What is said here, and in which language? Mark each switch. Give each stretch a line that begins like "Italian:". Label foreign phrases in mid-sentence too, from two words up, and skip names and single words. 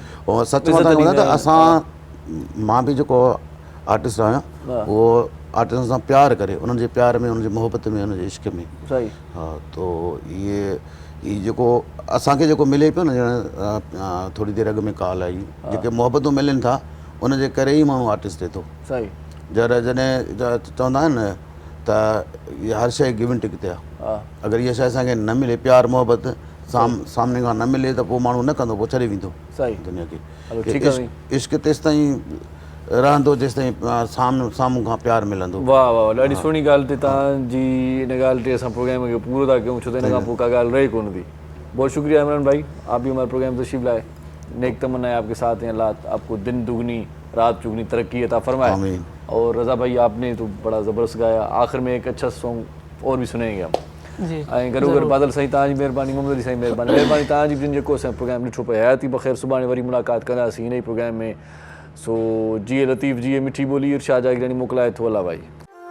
Sindhi: ऐं सच मां त असां, मां बि जेको आर्टिस्ट आहियां उहो आर्टिस्टनि सां प्यार करे, उन्हनि जे प्यार में, उन्हनि जे मोहबत में, उन्हनि जे इश्क में। सही। हा तो इहे जेको असांखे जेको मिले पियो न, ॼण थोरी देरि अॻु में कॉल आई, जेके मोहबतूं मिलनि था उनजे करे ई माण्हू आर्टिस्ट थिए थो। सही। जॾहिं चवंदा आहिनि न त इहा हर शइ
English: give and take
Sindhi: ते आहे। अगरि इहा शइ असांखे न मिले, प्यार मोहबत सामने खां न मिले त पोइ माण्हू न कंदो, पोइ छॾे वेंदो दुनिया खे। इश्क तेसि ताईं रहंदो जेसि ताईं साम्हूं खां प्यार मिलंदो। वाह वाह, ॾाढी सुहिणी ॻाल्हि ते तव्हांजी इन ॻाल्हि ते असां प्रोग्राम खे पूरो था कयूं, छो त हिन खां पोइ का ॻाल्हि रही कोन थी।
Urdu: بہت شکریہ عمران بھائی، آپ بھی ہمارے پروگرام تشریف لائے۔ نیک تمنا ہے آپ کے ساتھ ہیں، اللہ آپ کو دن دگنی رات چگنی ترقی عطا فرمائے. اور رضا بھائی آپ نے تو بڑا زبردست گایا، آخر میں ایک اچھا سانگ اور بھی سنیں گے ہم جی.
Sindhi: ऐं गॾोगॾु बादल साईं तव्हांजी महिरबानी, मोहम्मद अली साईं महिरबानी तव्हांजी जिन जेको असां प्रोग्राम ॾिठो पियो। हयाती बख़ैर, सुभाणे वरी मुलाक़ात कंदासीं हिन ई प्रोग्राम में। सो जीए लतीफ़, जीए मिठी ॿोली, इरशाद जागीरानी मोकिलाए थो। अला भाई।